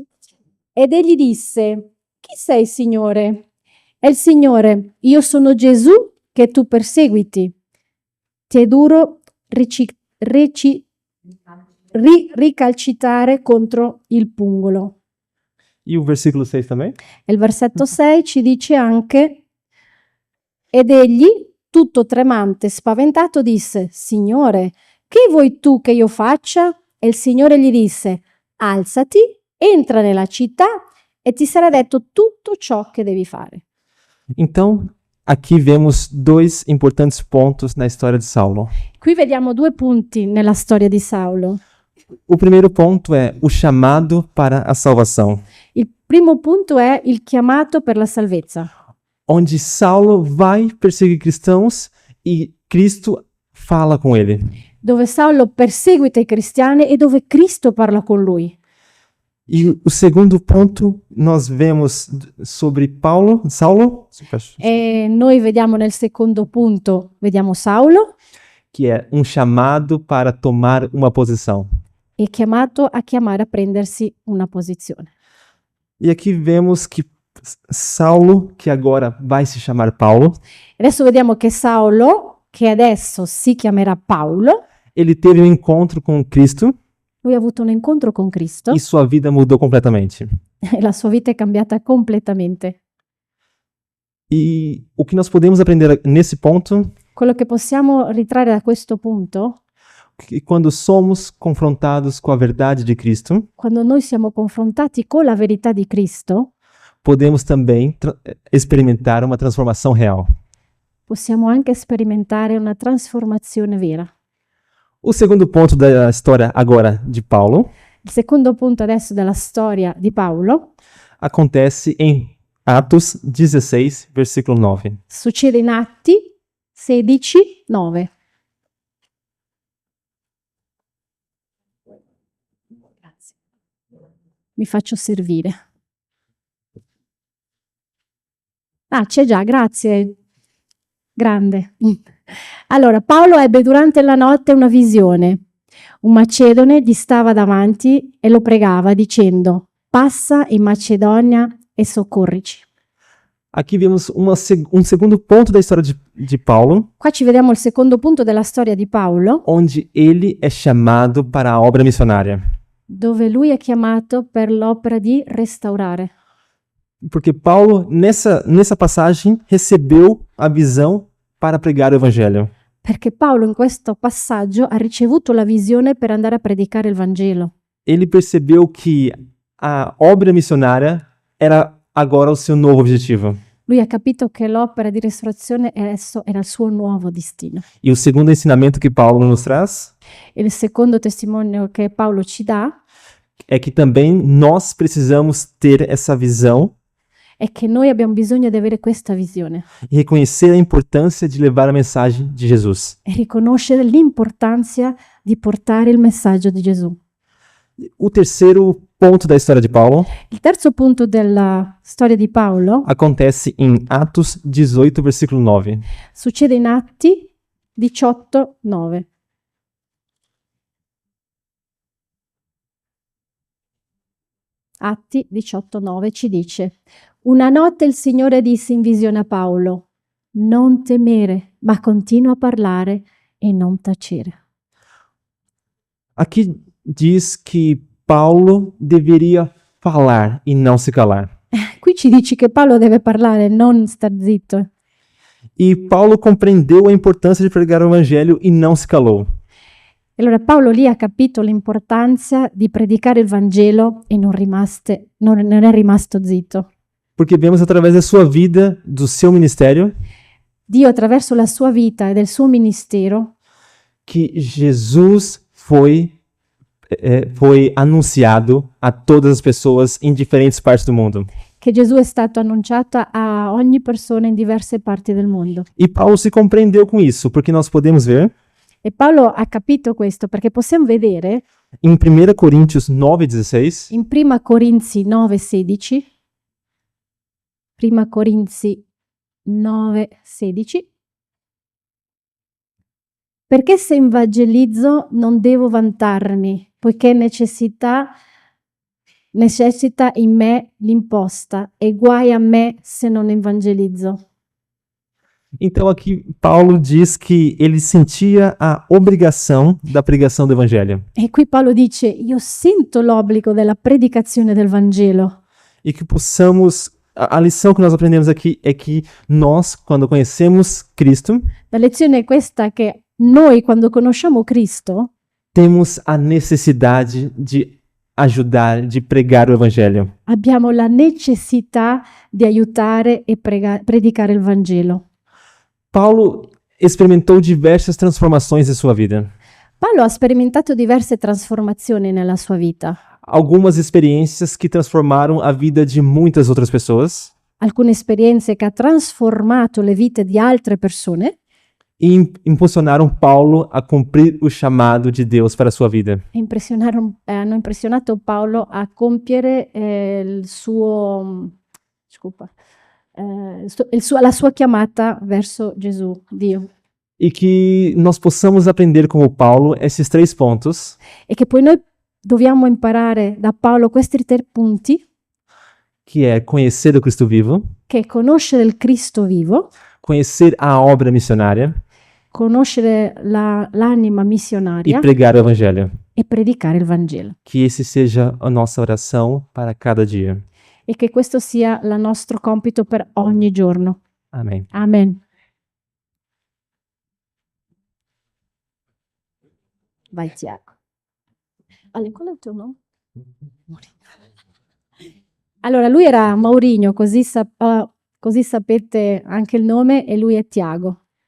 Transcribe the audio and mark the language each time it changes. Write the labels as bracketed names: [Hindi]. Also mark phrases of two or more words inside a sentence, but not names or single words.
[Italian] Ed egli disse: Chi sei, Signore? E il Signore: Io sono Gesù che tu perseguiti. Ti è duro ricalcitare contro il pungolo. [Portuguese] E o versículo 6 também? [Italian] E il versetto 6 ci dice anche: Ed egli, tutto tremante, spaventato, disse: Signore, che vuoi tu che io faccia? E il Signore gli disse: Alzati, entra nella città e ti sarà detto tutto ciò che devi fare. [Portuguese] Então, aqui vemos 2 importantes pontos na história de Saulo. [Italian] Qui vediamo 2 punti nella storia di Saulo. [Portuguese] O primeiro ponto é o chamado para a salvação, [Italian] Il primo punto è il chiamato per la salvezza, [Portuguese] onde Saulo vai perseguir cristãos e Cristo fala com ele. [Italian] dove Saulo perseguita i cristiani e dove Cristo parla con lui. [Portuguese] E o segundo ponto nós vemos sobre Saulo, [Italian] E noi vediamo nel secondo punto, vediamo Saulo, [Portuguese] que é um chamado para tomar uma posição. [Italian] è chiamato a chiamare a prendersi una posizione. [Portuguese] E aqui vemos que Saulo, que agora vai se chamar Paulo, [Italian] Adesso vediamo che Saulo, che adesso si chiamerà Paolo, [Portuguese] ele teve um encontro com Cristo [Italian] lui ha avuto un incontro con Cristo [Portuguese] e sua vida mudou completamente. [Italian] e la sua vita è cambiata completamente. [Portuguese] E o que nós podemos aprender nesse ponto [Italian] Quello che possiamo ritrarre da questo punto, [Portuguese] é que quando somos confrontados com a verdade de Cristo, [Italian] quando noi siamo confrontati con la verità di Cristo, [Portuguese] podemos também experimentar uma transformação real. [Italian] possiamo anche sperimentare una trasformazione vera. [Portuguese] O segundo ponto da história agora de Paulo [Italian] Il secondo punto adesso della storia di Paolo [Portuguese] acontece em Atos 16, versículo 9. [Italian] succede in Atti 16, 9. Grazie. Mi faccio servire. Ah, c'è già, grazie. Grande. Allora, Paolo ebbe durante la notte una visione. Un macedone gli stava davanti e lo pregava dicendo: passa in Macedonia e soccorrici. [Portuguese] Aqui vemos um segundo ponto da história de Paulo, [Italian] Qua ci vediamo il secondo punto della storia di Paolo, [Portuguese] onde ele é chamado para a obra missionária. [Italian] dove lui è chiamato per l'opera di restaurare. [Portuguese] Porque Paulo, nessa passagem, recebeu a visão para pregar o evangelho. [Italian] Perché Paolo in questo passaggio ha ricevuto la visione per andare a predicare il Vangelo. [Portuguese] Ele percebeu que a obra missionária era agora o seu novo objetivo. [Italian] Lui ha capito che l'opera di restaurazione adesso era il suo nuovo destino. [Portuguese] E o segundo ensinamento que Paulo nos traz [Italian] E il secondo testimonio che Paolo ci dà [Portuguese] é que também nós precisamos ter essa visão [Italian] è che noi abbiamo bisogno di avere questa visione [Portuguese] e reconhecer a importância de levar a mensagem de Jesus. [Italian] e riconoscere l'importanza di portare il messaggio di Gesù. [Portuguese] O terceiro ponto da história de Paulo [Italian] Il terzo punto della storia di Paolo [Portuguese] acontece em Atos 18, versículo 9. [Italian] succede in Atti 18, 9. Atti 18, 9 ci dice: una notte il Signore disse in visione a Paolo: non temere, ma continua a parlare e non tacere. [Portuguese] Aqui diz que Paulo deveria falar e não se calar. [Italian] Qui ci dici che Paolo deve parlare, non star zitto. [Portuguese] E Paulo compreendeu a importância de pregar o evangelho e não se calou. [Italian] Allora Paolo lì ha capito l'importanza di predicare il Vangelo e non è rimasto zitto. [Portuguese] Porque vemos através da sua vida, do seu ministério, [Italian] Dio attraverso la sua vita e del suo ministero [Portuguese] que Jesus foi anunciado a todas as pessoas em diferentes partes do mundo. [Italian] che Gesù è stato annunciato a ogni persona in diverse parti del mondo. [Portuguese] E Paulo se compreendeu com isso, porque nós podemos ver [Italian] E Paolo ha capito questo perché possiamo vedere [Portuguese] em 1 Coríntios 9,16, [Italian] in 1 Corinzi 9,16, 1 Corinzi 9,16, perché se evangelizzo non devo vantarmi, poiché necessita in me l'imposta e guai a me se non evangelizzo. [Portuguese] Então aqui Paulo diz que ele sentia a obrigação da pregação do evangelho [Italian] E qui Paolo dice: io sento l'obbligo della predicazione del Vangelo. [Portuguese] e que possamos a lição que nós aprendemos aqui é que nós, quando conhecemos Cristo, [Italian] La lezione è questa, che noi quando conosciamo Cristo [Portuguese] temos a necessidade de ajudar, de pregar o evangelho. [Italian] abbiamo la necessità di aiutare e predicare il Vangelo. [Portuguese] Paulo experimentou diversas transformações em sua vida. [Italian] Paolo ha sperimentato diverse trasformazioni nella sua vita, [Portuguese] Algumas experiências que transformaram a vida de muitas outras pessoas [Italian] alcune esperienze che ha trasformato le vite di altre persone [Portuguese] e impulsionaram Paulo a cumprir o chamado de Deus para a sua vida. [Italian] e hanno impressionato Paolo a compiere la sua chiamata verso Gesù, Dio. [Portuguese] E que nós possamos aprender como Paulo esses três pontos [Italian] E che poi noi dobbiamo imparare da Paolo questi tre punti [Portuguese] que é conhecer o Cristo vivo, [Italian] che è conoscere il Cristo vivo, [Portuguese] conhecer a obra missionária [Italian] conoscere l'anima e missionaria [Portuguese] pregar o evangelho. [Italian] e predicare il Vangelo. [Portuguese] Que esse seja a nossa oração para cada dia. [Italian] E che questo sia il nostro compito per ogni giorno. [Portuguese] Amém. [Italian] Amen. Vai Tiago. Ale, qual è il tuo nome? Maurinho. Allora, lui era Maurinho, così sapete anche il nome, e lui è Tiago.